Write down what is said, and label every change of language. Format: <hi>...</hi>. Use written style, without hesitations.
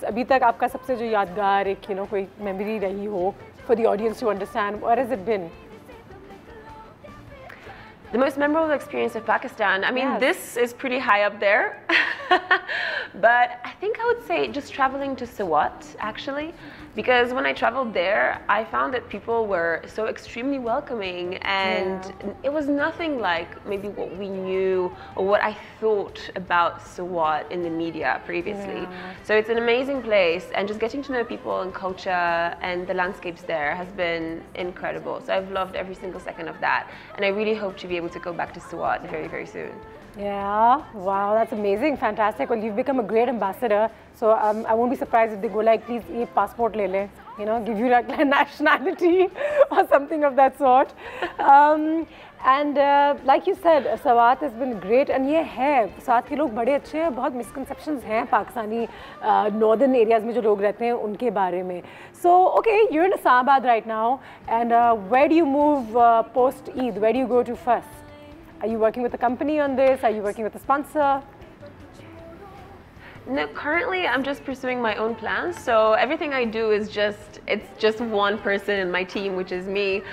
<hi>अभी तक आपका सबसे जो यादगार एक कोई memory रही हो</hi> <en>for the audience to understand. What has it been? The most memorable experience of Pakistan. I mean, this is pretty high up there. But I think I would say just traveling to Swat, actually. Because when I traveled there, I found that people were so extremely welcoming, and it was nothing like maybe what we knew or what I thought about Swat in the media previously. So it's an amazing place, and just getting to know people and culture and the landscapes there has been incredible. So I've loved every single second of that, and I really hope to be able to go back to Swat very, very soon. Yeah, wow, that's amazing, fantastic. Well, you've become a great ambassador. So I won't be surprised if they go like, please,</en> <hi>ye passport le le,</hi> <en>give you like nationality or something of that sort. And like you said, Swat has been great, and</en> <hi>ये है, Swat के लोग बड़े अच्छे हैं, बहुत misconceptions हैं Pakistani northern areas में जो लोग रहते हैं उनके बारे में.</hi> <en>So okay, you're in Islamabad right now, and where do you move post Eid? Where do you go to first? Are you working with a company on this? Are you working with a sponsor? No, currently I'm just pursuing my own plans. So everything I do is it's just one person in my team, which is me.</en>